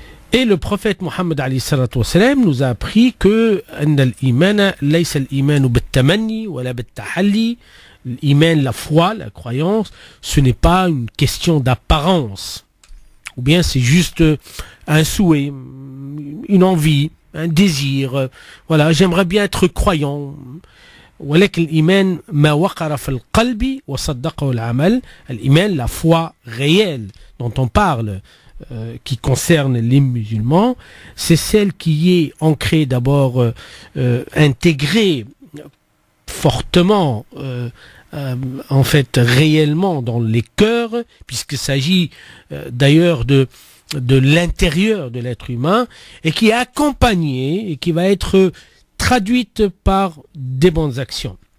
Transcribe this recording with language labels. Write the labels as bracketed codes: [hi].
[fr] Et le prophète Mohammed [ar] alayhi salatu wassalam [fr] nous a appris que [ar] al-iman laysa al-iman bit-tamanni wala bit-tahalli, [fr] l'iman, la foi, la croyance, ce n'est pas une question d'apparence. Ou bien c'est juste un souhait, une envie, un désir. Voilà, j'aimerais bien être croyant. [ar] ولكن الإيمان ما وقر في القلب وصدقه العمل. [fr] الإيمان, la foi réelle dont on parle, qui concerne les musulmans, c'est celle qui est ancrée d'abord, intégrée fortement, en fait réellement dans les cœurs, puisqu'il s'agit d'ailleurs de l'intérieur de l'être humain, et qui est accompagnée et qui va être traduite par des bonnes actions.